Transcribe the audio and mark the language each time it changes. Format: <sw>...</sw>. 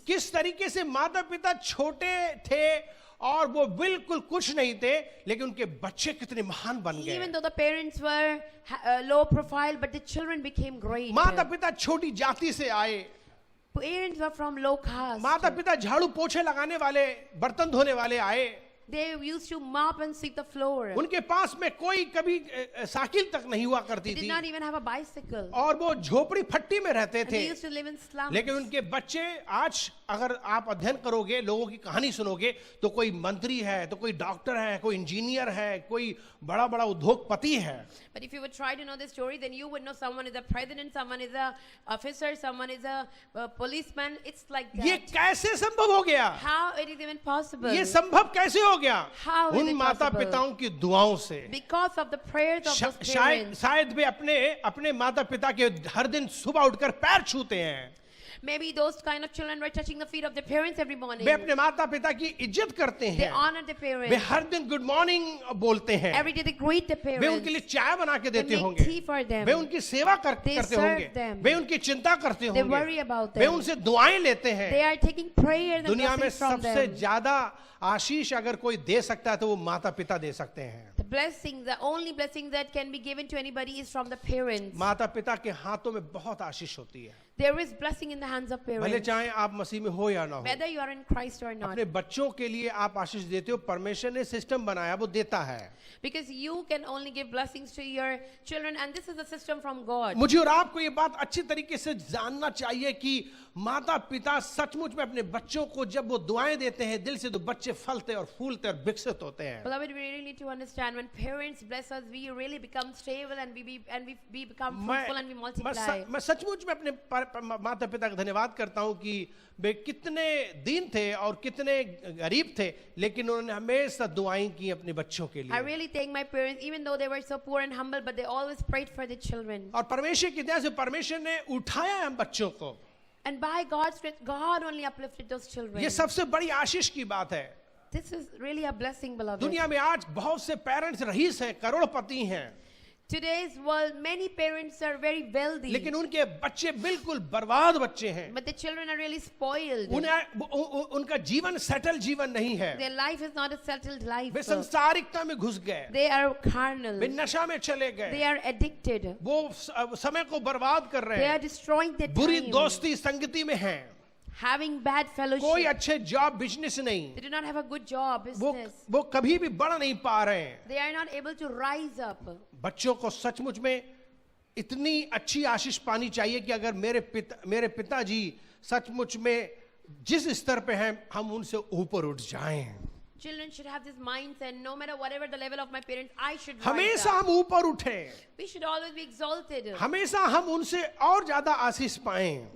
<hi>किस तरीके से माता पिता छोटे थे और वो बिल्कुल कुछ नहीं थे, लेकिन उनके बच्चे कितने महान बन</hi> <en>Even</en> <hi>गए।</hi> <en>though the parents were low profile, but the children became great.</en> <hi>माता पिता छोटी जाति से आए,</hi> <en>Parents were from low caste.</en> <hi>माता पिता झाड़ू पोछे लगाने वाले, बर्तन धोने वाले आए,</hi> <en>they used to mop and sweep the floor.</en> <hi>उनके पास में कोई कभी साइकिल तक नहीं हुआ करती</hi> <en>They did</en> <hi>थी</hi> <en>not even have a bicycle.</en> <hi>और वो झोपड़ी फट्टी में रहते</hi> <en>And</en> <hi>थे।</hi> <en>they used to live in slums.</en> <hi>लेकिन उनके बच्चे आज अगर आप अध्ययन करोगे, लोगों की कहानी सुनोगे, तो कोई मंत्री है, तो कोई डॉक्टर है, कोई इंजीनियर है, कोई बड़ा बड़ा उद्योगपति है।</hi> <en>But if you would try to know the story, then you would know someone is a president, someone is a officer, someone is a policeman. It's like</en> <hi>ये</hi> <en>that.</en> <hi>कैसे संभव हो गया?</hi> <en>How it is even possible?</en> <hi>ये संभव कैसे हो गया?</hi> <en>How is</en> <hi>उन</hi> <en>it</en> <hi>माता</hi> <en>possible?</en> <hi>पिताओं की दुआओं से।</hi> <en>Because of the prayers of those</en> <hi>शायद</hi> <en>parents.</en> <hi>शायद वे अपने अपने माता पिता के हर दिन सुबह उठकर पैर छूते हैं।</hi> <en>Maybe those kind of children were touching the feet of their parents every morning.</en> <hi>वे अपने माता पिता की इज्जत करते</hi> <en>They</en> <hi>हैं।</hi> <en>honor their</en> <hi>way</hi> <en>parents.</en> <hi>हर दिन गुड मॉर्निंग बोलते हैं।</hi> <en>Every day they greet their</en> <hi>way</hi> <en>parents.</en> <hi>उनके लिए चाय बना के</hi> <en>They</en> <hi>देते</hi> <en>make</en> <hi>होंगे।</hi> <en>tea for them.</en> <hi>वे उनकी सेवा</hi> <en>They</en> <hi>करते</hi> <en>serve</en> <hi>होंगे।</hi> <en>them.</en> <hi>वे उनकी चिंता करते</hi> <en>They worry</en> <hi>होंगे।</hi> <en>about</en> <hi>way</hi> <en>them.</en> <hi>उनसे दुआएं लेते हैं।</hi> <en>They are taking prayer and</en> <hi>दुनिया में</hi> <en>blessings from</en> <hi>सबसे</hi> <en>them.</en> <hi>ज्यादा आशीष अगर कोई दे सकता है तो वो माता पिता दे सकते हैं।</hi> <en>The blessing, the only blessing that can be given to anybody is from the parents.</en> <hi>माता पिता के हाथों में बहुत आशीष होती है,</hi> <en>There is blessing in the hands of</en> <hi>भले</hi> <en>parents.</en> <hi>चाहे आप मसीह में हो या ना हो।</hi> <en>Whether you are in Christ or not.</en> <hi>अपने बच्चों के लिए आप आशीष देते हो, परमेश्वर ने सिस्टम बनाया, वो देता है।</hi> <en>Because you can only give blessings to your children, and this is a system from God.</en> <hi>मुझे और आपको ये बात अच्छी तरीके से जानना चाहिए कि माता पिता सचमुच में अपने बच्चों को जब वो दुआएं देते हैं दिल से, तो बच्चे फलते और फूलते और विकसित होते हैं।</hi> <en>Beloved, we really need to understand when parents bless us, we really become stable and we become</en> <hi>मैं</hi> <en>fruitful and we multiply.</en> <hi>मैं सचमुच में अपने माता पिता का धन्यवाद करता हूं कि वे कितने दीन थे और कितने गरीब थे, लेकिन उन्होंने हमेशा दुआएं की अपने बच्चों के लिए।</hi> <en>really thank my parents, even though they were so poor and humble, but they always prayed for the children.</en> <hi>और परमेश्वर की दया से परमेश्वर ने उठाया हम बच्चों को।</hi> <en>And by God's grace, God only uplifted those children.</en> <hi>ये सबसे बड़ी आशीष की बात है।</hi> <en>This is really a blessing, beloved.</en> <hi>दुनिया में आज बहुत से पेरेंट्स रईस हैं, करोड़पति हैं,</hi> <en>Today's world, many parents are very wealthy,</en> <hi>लेकिन उनके बच्चे बिल्कुल बर्बाद बच्चे हैं।</hi> <en>but the children are really spoiled.</en> <hi>उनका जीवन सेटल जीवन नहीं है।</hi> <en>Their life is not a settled life.</en> <hi>वे संसारिकता में घुस गए,</hi> <en>They are carnal.</en> <hi>वे नशा में चले</hi> <en>They</en> <hi>गए,</hi> <en>are addicted.</en> <hi>वो समय को बर्बाद कर रहे</hi> <en>They are</en> <hi>हैं,</hi> <en>destroying their</en> <hi>बुरी</hi> <en>time.</en> <hi>दोस्ती संगति में हैं,</hi> <en>Having bad</en> <hi>कोई</hi> <en>fellowship.</en> <hi>अच्छे जॉब बिजनेस नहीं,</hi> <en>They do not have a good job, business.</en> <hi>वो कभी भी बढ़ नहीं पा रहे हैं।</hi> <en>They are not able to rise up.</en> <hi>बच्चों को सचमुच में इतनी अच्छी आशीष पानी चाहिए कि अगर मेरे पिताजी सचमुच में जिस स्तर पे हैं हम उनसे ऊपर उठ जाएं।</hi> <en>Children should have this mindset, no matter whatever the level of my parents, I should rise</en> <hi>हमेशा</hi> <en>up.</en> <hi>हम ऊपर उठें,</hi> <en>We should always be exalted.</en> <hi>हमेशा हम उनसे और ज्यादा आशीष पाएं।</hi>